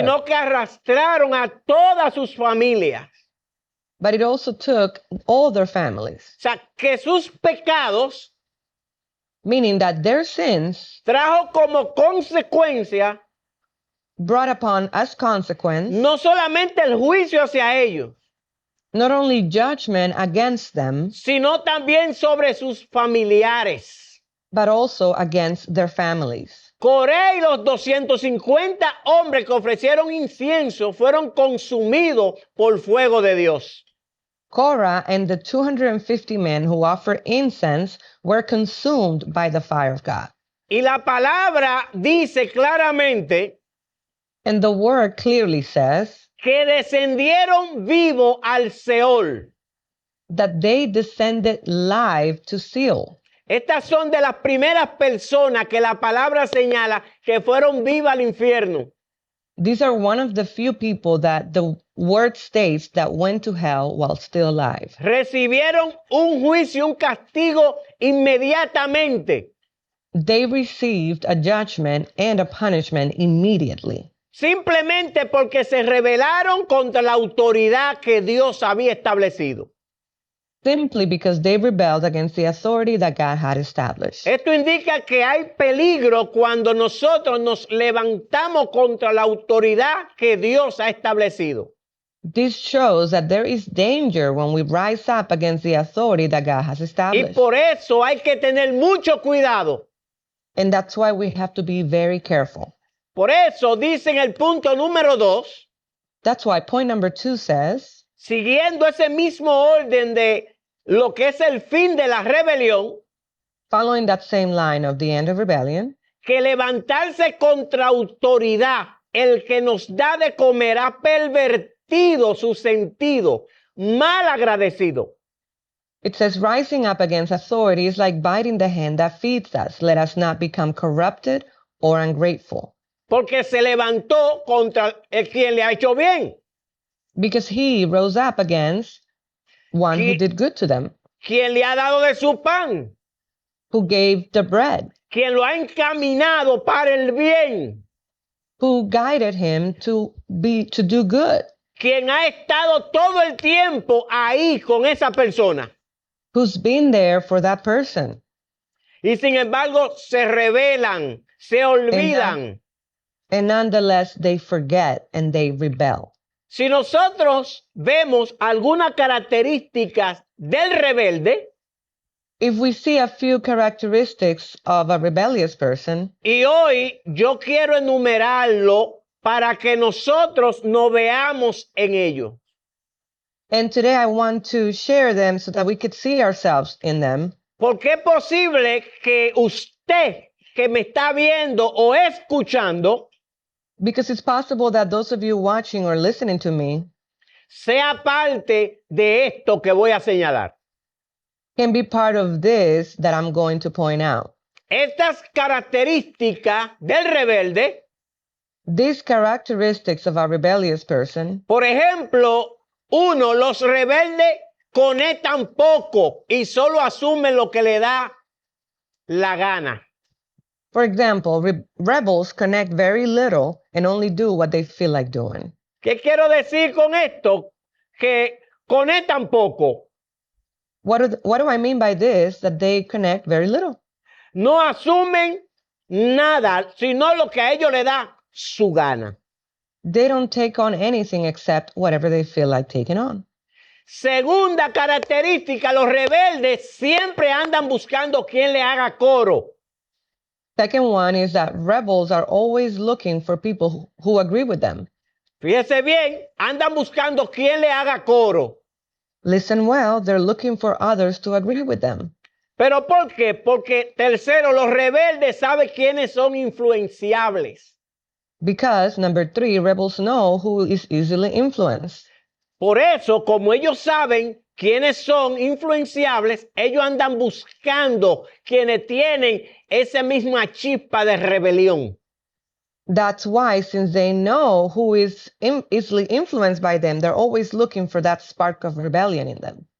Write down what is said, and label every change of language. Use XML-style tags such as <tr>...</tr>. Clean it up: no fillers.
<es>sino que arrastraron a todas sus familias.</es> <en>but it also took all their families,</en> <es>O sea, que sus pecados</es> <en>meaning that their sins</en> <es>trajo como consecuencia</es> <en>brought upon as consequence</en> <es>no solamente el juicio hacia ellos,</es> <en>not only judgment against them,</en> <es>sino también sobre sus familiares.</es> <en>but also against their families.</en> <es>Coré y los 250 hombres que ofrecieron incienso fueron consumidos por fuego de Dios.</es> <en>Korah and the 250 men who offered incense were consumed by the fire of God.</en> <es>Y la palabra dice claramente</es> <en>And the word clearly says</en> <es>que descendieron vivos al Seol.</es> <en>that they descended live to Sheol.</en> <es>Estas son de las primeras personas que la palabra señala que fueron vivas al infierno.</es> <en>These are one of the few people that the word states that went to hell while still alive.</en> <es>Recibieron un juicio, un castigo inmediatamente.</es> <en>They received a judgment and a punishment immediately,</en> <es>Simplemente porque se rebelaron contra la autoridad que Dios había establecido.</es> <en>simply because they rebelled against the authority that God had established.</en> <es>Esto indica que hay peligro cuando nosotros nos levantamos contra la autoridad que Dios ha establecido.</es> <en>This shows that there is danger when we rise up against the authority that God has</en> <es>Y</es> <en>established.</en> <es>por eso hay que tener mucho cuidado.</es> <en>And that's why we have to be very careful.</en> <es>Por eso dice en el punto número 2,</es> <en>That's why point number 2 says,</en> <es>siguiendo ese mismo orden de lo que es el fin de la rebelión,</es> <en>following that same line of the end of rebellion,</en> <es>que levantarse contra autoridad, el que nos da de comer, ha pervertido su sentido, mal agradecido.</es> <en>It says, rising up against authority is like biting the hand that feeds us. Let us not become corrupted or ungrateful.</en> <es>Porque se levantó contra el quien le ha hecho bien,</es> <en>Because he rose up against one who He- did good to them,</en> <es>quien le ha dado de su pan,</es> <en>who gave the bread,</en> <es>quien lo ha encaminado para el bien,</es> <en>who guided him to do good,</en> <es>quien ha estado todo el tiempo ahí con esa persona.</es> <en>who's been there for that person.</en> <es>Y sin embargo se rebelan, se olvidan.</es> <en>And nonetheless, they forget and they rebel.</en> <es>Si nosotros vemos algunas características del rebelde,</es> <en>If we see a few characteristics of a rebellious person,</en> <es>y hoy yo quiero enumerarlo para que nosotros nos veamos en ello.</es> <en>and today I want to share them so that we could see ourselves in them,</en> <es>Porque es posible que usted que me está viendo o escuchando</es> <en>because it's possible that those of you watching or listening to me</en> <es>sea parte de esto que voy a señalar.</es> <en>can be part of this that I'm going to point out.</en> <es>Estas características del rebelde,</es> <en>These characteristics of a rebellious person,</en> <es>por ejemplo, uno, los rebeldes conectan poco y solo asumen lo que le da la gana.</es> <en>for example, rebels connect very little and only do what they feel like doing.</en> <es>¿Qué quiero decir con esto? Que conectan poco.</es> <en>What do I mean by this? That they connect very little.</en> <es>No asumen nada, sino lo que a ellos le da su gana.</es> <en>They don't take on anything except whatever they feel like taking on.</en> <es>Segunda característica, los rebeldes siempre andan buscando quien le haga coro.</es> <en>Second one is that rebels are always looking for people who agree with them.</en> <es>Fíjese bien, andan buscando quien le haga coro.</es> <en>Listen well, they're looking for others to agree with them.</en> <es>¿Pero por qué? Porque, tercero, los rebeldes saben quiénes son influenciables.</es> <en>Because, number 3, rebels know who is easily influenced.</en> <es>Por eso, como ellos saben quiénes son influenciables, ellos andan buscando quienes tienen esa misma chispa de rebelión.</es> <en>That's why, since they know who is easily influenced by them, they're always looking for that spark of rebellion in them.</en>